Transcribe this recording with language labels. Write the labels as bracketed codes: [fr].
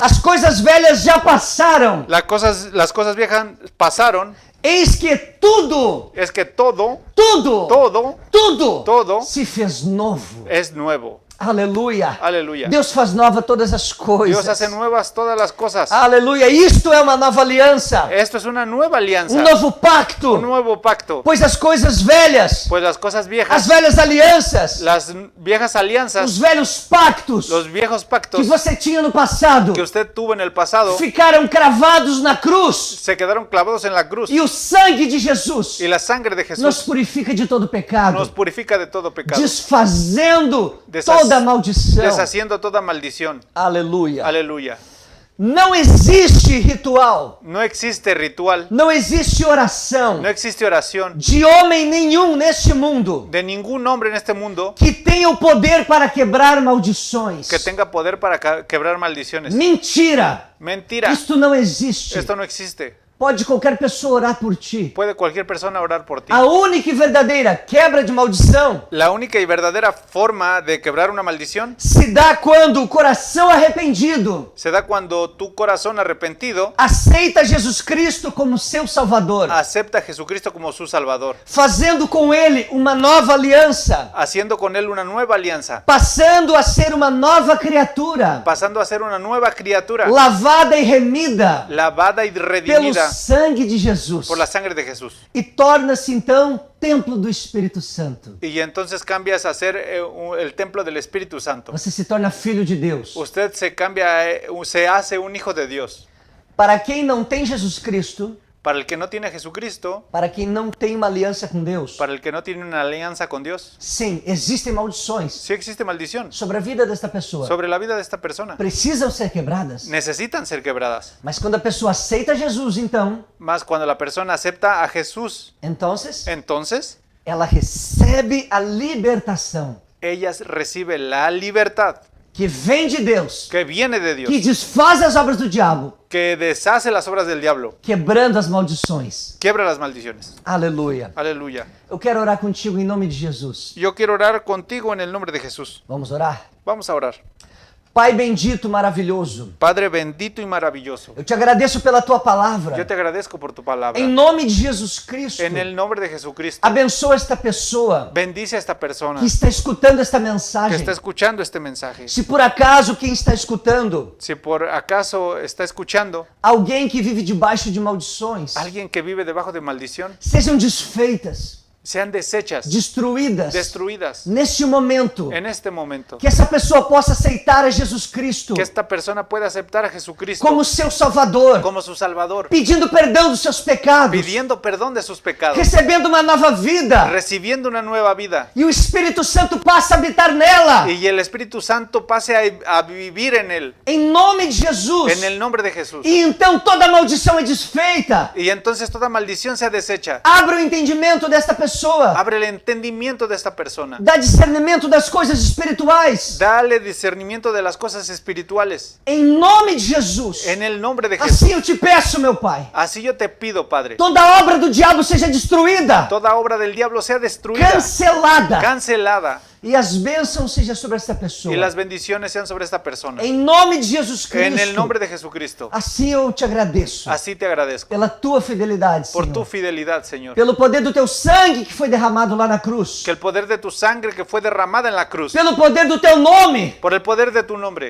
[pt] As coisas velhas já passaram. [es] Las cosas viejas pasaron. [pt] Eis que tudo, [es] Es que todo [pt] tudo se fez novo. [es] es nuevo. [pt] Aleluia. [es] Aleluya. [pt] Deus faz nova todas as coisas. [es] Dios hace nuevas todas las cosas. [pt] Aleluia. Isto é uma nova aliança. [es] Esto es una nueva alianza, [pt] Novo [es] un [pt] pacto. [es] nuevo pacto. [pt] Pois as coisas velhas, [es] Pues las cosas [pt] as [es] viejas, [pt] velhas alianças, [es] las viejas [pt] os [es] alianzas, [pt] velhos pactos [es] los viejos [pt] que [es] pactos [pt] você tinha no passado [es] que usted tuvo en el pasado, [pt] ficaram cravados na cruz. [es] se quedaron clavados en la cruz. [pt] E o sangue de Jesus [es] Y la sangre de [pt] nos [es] Jesús [pt] purifica de todo pecado, [es] nos purifica de todo pecado, [pt] desfazendo [es] Deshac- [pt] toda maldição. [es] deshaciendo toda maldición. [pt] Aleluia. [es] Aleluya. [pt] Não existe ritual, [es] No existe ritual, [pt] não existe oração [es] no existe oración [pt] de homem nenhum neste mundo [es] de ningún hombre en este mundo [pt] que tenha o poder para quebrar maldições. [es] que tenga poder para quebrar maldiciones. [pt] Mentira! [es] Mentira. [pt] Isto não existe. [es] Esto no existe. [pt] Pode qualquer pessoa orar por ti. [es] Puede cualquier persona orar por ti. [pt] A única e verdadeira quebra de maldição [es] La única y verdadera forma de quebrar una maldición [pt] se dá quando o coração arrependido [es] se da cuando tu corazón arrepentido [pt] aceita Jesus Cristo como seu Salvador, [es] acepta a Jesucristo como su Salvador, [pt] fazendo com Ele uma nova aliança, [es] haciendo con Él una nueva alianza, [pt] passando a ser uma nova criatura, [es] pasando a ser una nueva criatura, [pt] lavada e remida [es] lavada y [pt] pelo [es] redimida [pt] sangue de Jesus, [es] por la sangre de Jesús. [pt] e torna-se então templo do Espírito Santo. [es] Y entonces cambias a ser el templo del Espíritu Santo. [pt] Você se torna filho de Deus. [es] Usted se cambia, se hace un hijo de Dios. [pt] Para quem não tem Jesus Cristo, [es] Para el que no tiene a Jesucristo, [pt] para quem não tem uma aliança com Deus, [es] para el que no tiene una alianza con Dios, [pt] sim, existem maldições [es] sí existe maldición [pt] sobre a vida desta pessoa. [es] sobre la vida de esta persona. [pt] Precisam ser quebradas. [es] Necesitan ser quebradas. [pt] Mas quando a pessoa aceita Jesus, então, [es] Más cuando la persona acepta a Jesús, entonces [pt] ela recebe a libertação [es] ella recibe la libertad [pt] que vem de Deus, [es] que viene de Dios, [pt] que desfaz as obras do diabo, [es] que deshace las obras del diablo, [pt] quebrando as maldições. [es] quiebra las maldiciones. [pt] Aleluia. [es] Aleluya. [pt] Eu quero orar contigo em nome de Jesus. [es] Yo quiero orar contigo en el nombre de Jesús. [pt] Vamos orar? [es] Vamos a orar. [pt] Pai bendito, maravilhoso, [es] Padre bendito y maravilloso, [pt] eu te agradeço pela tua [es] yo [pt] palavra. [es] te agradezco por tu palabra. [pt] Em nome de Jesus Cristo, [es] En el nombre de Jesucristo, [pt] abençoa esta pessoa [es] bendice a esta persona [pt] que está escutando esta [es] que [pt] mensagem. [es] está escuchando este mensaje. [pt] Se por acaso quem está escutando, [es] Si por acaso está escuchando [pt] alguém que vive debaixo de maldições, [es] alguien que vive debajo de maldición, [pt] sejam desfeitas, [es] sean deshechas, [pt] destruídas [es] destruidas [pt] neste momento, [es] en este momento. [pt] que essa pessoa possa aceitar a Jesus Cristo [es] Que esta persona pueda aceptar a Jesucristo [pt] como seu Salvador, [es] como su Salvador, [pt] pedindo perdão dos seus pecados, [es] pidiendo perdón de sus pecados, [pt] recebendo uma nova vida, [es] recibiendo una nueva vida, [pt] e o Espírito Santo passa a habitar nela. [es] y el Espíritu Santo pase a vivir en él, [pt] Em nome de Jesus. [es] en el nombre de Jesús. [pt] E então toda maldição é desfeita. [es] Y entonces toda maldición sea deshecha. [pt] Abra o entendimento desta pessoa. [es] Abre el entendimiento de esta persona. [pt] Dá discernimento das coisas espirituais. [es] Dale discernimiento de las cosas espirituales. [pt] Em nome de Jesus. [es] En el nombre de Jesús. [pt] Assim eu te peço, meu Pai. [es] Así yo te pido, Padre. [pt] Toda obra do diabo seja destruída, [es] Toda obra del diablo sea destruida, [pt] cancelada. [es] cancelada. [pt] E as bênçãos sejam sobre esta pessoa. [es] Y las bendiciones sean sobre esta persona. [pt] Em nome de Jesus Cristo. [es] En el nombre de Jesucristo. [pt] Assim eu te agradeço. [es] Así te agradezco. [pt] Pela tua fidelidade, [es] Por [pt] Senhor. [es] tu fidelidad, Señor. [pt] Pelo poder do teu sangue que foi derramado lá na cruz. [es] Que el poder de tu sangre que fue derramada en la cruz, [pt] Pelo poder do teu nome [es] por el poder de tu nombre,